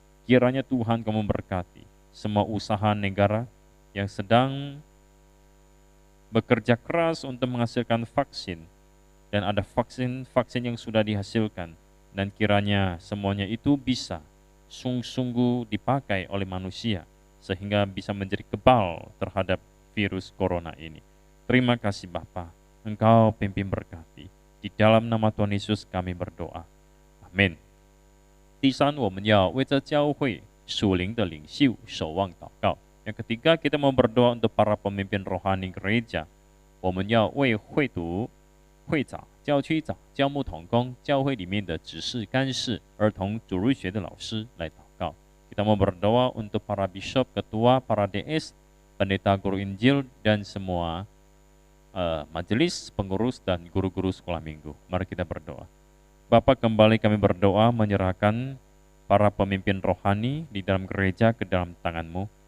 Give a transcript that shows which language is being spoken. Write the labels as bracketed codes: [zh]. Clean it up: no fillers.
[id] Kiranya Tuhan Kau memberkati semua usaha negara yang sedang bekerja keras untuk menghasilkan vaksin, dan ada vaksin yang sudah dihasilkan, dan kiranya semuanya itu bisa sungguh-sungguh dipakai oleh manusia, sehingga bisa menjadi kebal terhadap virus corona ini. Terima kasih Bapa, Engkau pimpin berkati. Di dalam nama Tuhan Yesus kami berdoa. Amin. [zh] 第三，我们要为着教会属灵的领袖守望祷告。 [id] Yang ketiga, kita mau berdoa untuk para pemimpin rohani gereja. [zh] 我们要为会读、会长、教区长、教牧同工、教会里面的执事、干事、儿童主日学的老师来祷告。 [id] Kita mau berdoa untuk para bishop, ketua, para DS, pendeta guru Injil, dan semua majelis, pengurus, dan guru-guru sekolah minggu. Mari kita berdoa. Bapa, kembali kami berdoa menyerahkan para pemimpin rohani di dalam gereja ke dalam tangan-Mu.